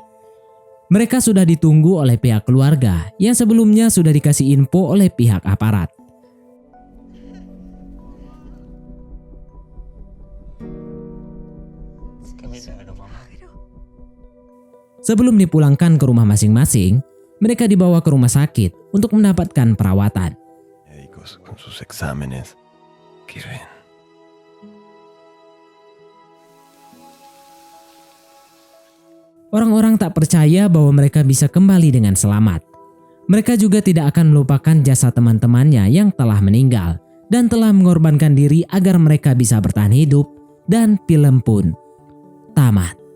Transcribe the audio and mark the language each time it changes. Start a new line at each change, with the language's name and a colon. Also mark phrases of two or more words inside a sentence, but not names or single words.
Indonesian: Mereka sudah ditunggu oleh pihak keluarga yang sebelumnya sudah dikasih info oleh pihak aparat. Sebelum dipulangkan ke rumah masing-masing, mereka dibawa ke rumah sakit untuk mendapatkan perawatan.
Spanish: Médicos con sus exámenes. ¿Qué ven?
Indonesian: Orang-orang tak percaya bahwa mereka bisa kembali dengan selamat. Mereka juga tidak akan melupakan jasa teman-temannya yang telah meninggal dan telah mengorbankan diri agar mereka bisa bertahan hidup, dan film pun tamat.